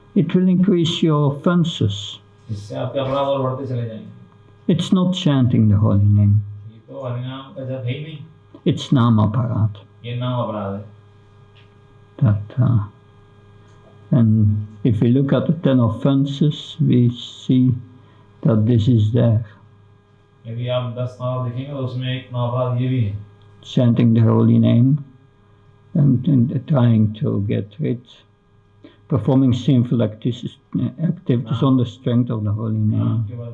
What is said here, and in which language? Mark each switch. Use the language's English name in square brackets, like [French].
[English] it will increase your offenses. [Hindi] इससे आपके अपराध और बढ़ते चले जाएंगे। [English] It's not chanting the holy name. [Hindi] ये तो हरिनाम का जप है ही नहीं। [English] It's Namaparat. [Hindi] ये नाम अपराध है। [English] And if we look at the 10 offenses, we see that this is there. [Hindi] यदि आप 10 नाम देखेंगे तो उसमें एक नाम ये भी है, [English] chanting the holy name and trying to get rid, performing sinful activities on the strength of the holy name.